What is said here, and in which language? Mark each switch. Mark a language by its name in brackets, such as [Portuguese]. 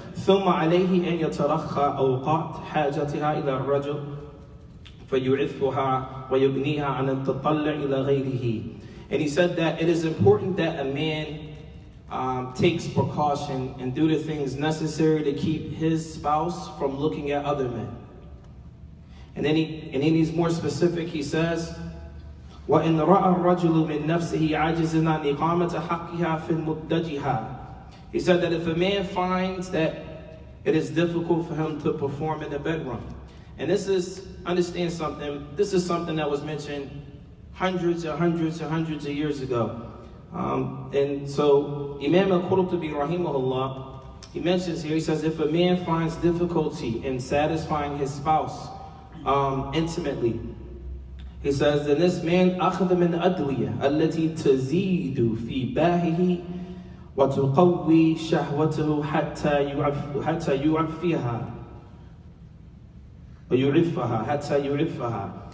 [Arabic] ثُمَّ عَلَيْهِ أَنْ يَتَرَخَّى أَوْقَاتْ حَاجَتِهَا إِلَى الرَّجُلِ فَيُعِفُّهَا وَيُبْنِيهَا عَنْ أَنْ تَطَلَّعْ إِلَى غَيْرِهِ. [English] And he said that it is important that a man takes precaution and do the things necessary to keep his spouse from looking at other men. And then he's more specific. He says, [Arabic] وَإِنْ رَأَى الرَّجُلُ مِنْ نَفْسِهِ عَاجِزًا عَنْ إِقَامَةِ حَقِّهَا فِي الْمُدَّجِهَا. [English] He said that if a man finds that it is difficult for him to perform in the bedroom, and this is, understand something, this is something that was mentioned hundreds of years ago. And so Imam Al-Qurtubi rahimahullah, he mentions here, he says, if a man finds difficulty in satisfying his spouse intimately, he says, then this man [Arabic] أخذ من أدوية التي تزيد في باهه وتقوي شهوته حتى يعفها [English] ويعفها حتى يعفها.